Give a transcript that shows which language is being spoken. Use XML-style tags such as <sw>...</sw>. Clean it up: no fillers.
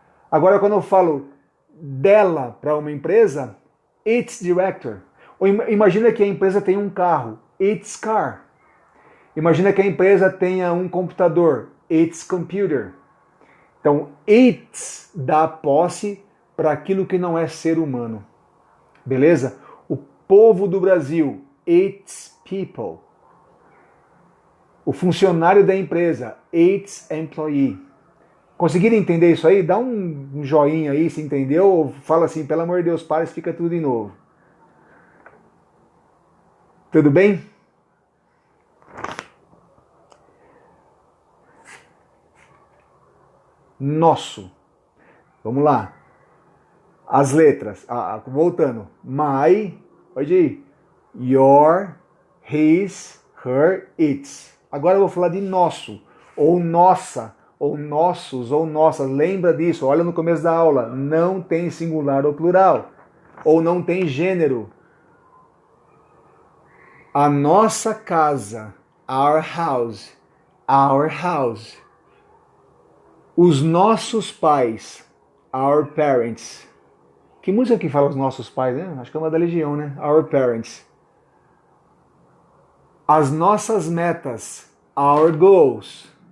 <pt>Agora, quando eu falo dela para uma empresa,</pt> <en>its director.</en> <pt>Ou imagina que a empresa tem um carro,</pt> <en>its car.</en> <pt>Imagina que a empresa tenha um computador,</pt> <en>its computer.</en> <pt>Então, its dá posse para aquilo que não é ser humano. Beleza? O povo do Brasil,</pt> <en>its people.</en> <pt>O funcionário da empresa,</pt> <en>its employee.</en> <pt>Conseguiram entender isso aí? Dá um joinha aí se entendeu, ou fala assim, pelo amor de Deus, para, explica tudo de novo. Tudo bem? Nosso. Vamos lá. As letras. Voltando.</pt> <en>My,</en> <pt>pode ir.</pt> <en>Your, his, her, its.</en> <pt>Agora eu vou falar de nosso, ou nossa, ou nossos, ou nossas. Lembra disso, olha no começo da aula. Não tem singular ou plural. Ou não tem gênero. A nossa casa,</pt> <en>our house, our house.</en> <pt>Os nossos pais,</pt> <en>our parents.</en> <pt>Que música que fala os nossos pais, né? Acho que é uma da Legião, né?</pt> <en>Our parents.</en> <pt>As nossas metas,</pt> <en>our goals.</en>